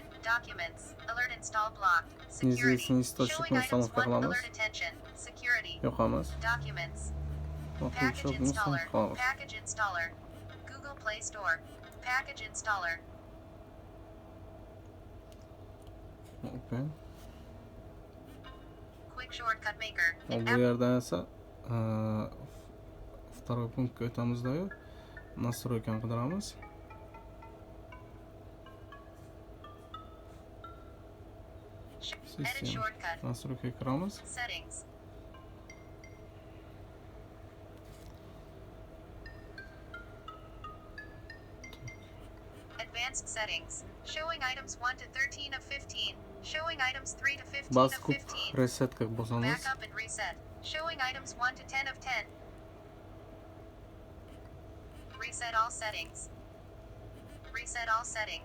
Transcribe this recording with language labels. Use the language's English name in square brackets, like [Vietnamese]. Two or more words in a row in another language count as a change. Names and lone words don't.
[English] Documents. Alert install blocked. Security. Showing items 1. Alert attention. Security. Documents. Package installer. Package installer. Google Play Store. Package installer. Open. Quick shortcut maker. [Uzbek] Bu yerdan esa второй punktga o'tamizda-yu настройкani qidiramiz. [English] Edit shortcut. [Uzbek] Настройкаga kiramiz. [English] Settings. Advanced settings. Showing items 1 to 13 of 15. Showing items 3 to 15 of [Uzbek] Basib 15. resetga bosamiz. [English] Backup and reset. Showing items 1 to 10 of 10. Reset all settings. Reset all settings.